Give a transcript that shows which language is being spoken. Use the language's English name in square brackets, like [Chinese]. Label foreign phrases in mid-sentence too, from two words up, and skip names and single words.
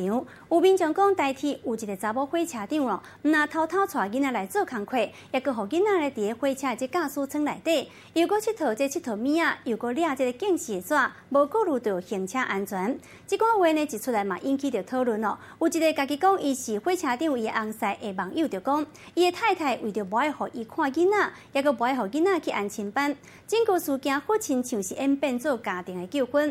[Min Nan Chinese] 有民众讲，台铁有一个查某火车长哦，唔那偷偷带囡仔来做工课，也佮互囡仔咧伫个火车即驾驶舱内底，又佮佚佗即佚佗物仔，又佮掠即个警示纸，无顾虑到行车安全。即款话呢一出来嘛，引起着讨论哦。有一个家己讲伊是火车长，伊的翁婿的网友就讲，伊的太太为着无爱互伊看囡仔，也佮无爱互囡仔去安亲班，整个事件好亲像是演变做家庭的纠纷。